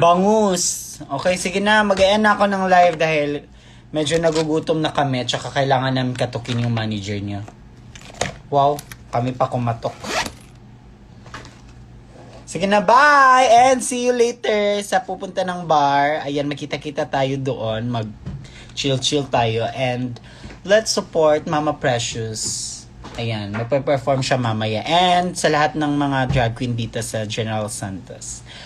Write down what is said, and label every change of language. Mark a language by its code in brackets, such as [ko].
[tl] Bangus! Okay, sige na. Mag-e-end na ako ng live dahil medyo nagugutom na kami tsaka kailangan namin katukin yung manager niya. Wow, kami pa kumatok. Sige na, bye! [en] And see you later [tl] sa pupunta ng [en] bar. [tl] Ayan, makita-kita tayo doon. Mag-chill-chill tayo. [en] And let's support Mama Precious. [tl] Ayan, magpe-perform siya mamaya. And sa lahat ng mga drag queen dito sa General Santos.